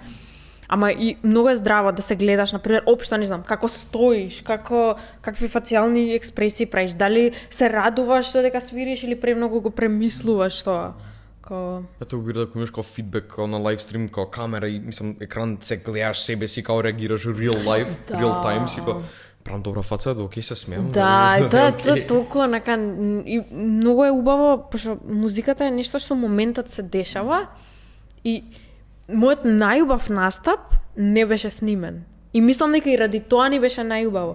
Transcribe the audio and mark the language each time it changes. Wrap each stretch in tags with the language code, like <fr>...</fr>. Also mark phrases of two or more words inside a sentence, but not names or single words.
<mk>Ама и многу е здраво да се гледаш, например, општо не знам, како стоиш, какви фацијални експресии правиш, дали се радуваш дека свириш или премногу го премислуваш тоа. Ето го да имаш као фидбек као на</mk> <en>live stream,</en> <mk>као камера и мислам екран се гледаш себе си, као реагираш</mk> <en>real life, real time</en> <mk>си као правам добра фаца, да окей се смеам. Да, и тоа е толку онака и многу е убаво, пошто музиката е нешто што моментот се дешава и мојот најубав настап не беше снимен. И мислам дека и ради тоа ни беше најубаво.</mk>